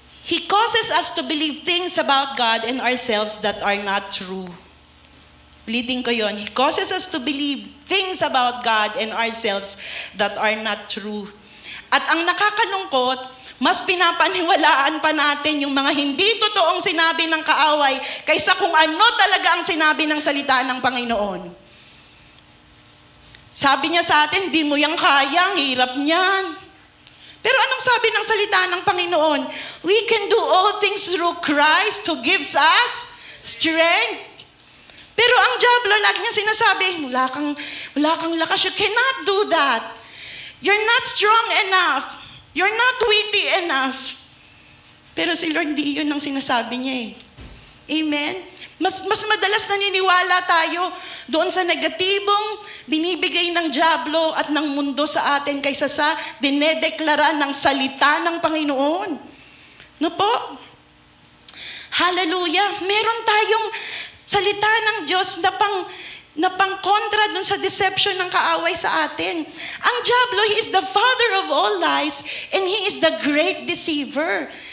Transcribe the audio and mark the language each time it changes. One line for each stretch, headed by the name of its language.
English: He causes us to believe things about God and ourselves that are not true.
Filipino: Ulitin ko yon.
English: He causes us to believe things about God and ourselves that are not true.
Filipino: At ang nakakalungkot, mas pinapaniwalaan pa natin yung mga hindi totoong sinabi ng kaaway kaysa kung ano talaga ang sinabi ng salita ng Panginoon. Sabi niya sa atin, di mo yang kaya, ang hirap niyan. Pero anong sabi ng salita ng Panginoon?
English: We can do all things through Christ who gives us strength.
Filipino: Pero ang diablo, lagi niya sinasabi, wala kang lakas.
English: You cannot do that. You're not strong enough. You're not witty enough.
Filipino: Pero si Lord, hindi yun ang sinasabi niya eh. Amen? Mas madalas naniniwala tayo doon sa negatibong binibigay ng diablo at ng mundo sa atin kaysa sa dinedeklara ng salita ng Panginoon. No po? Hallelujah. Meron tayong salita ng Diyos na pang-kontra dun sa deception ng kaaway sa atin. Ang diablo,
English: he is the father of all lies and he is the great deceiver.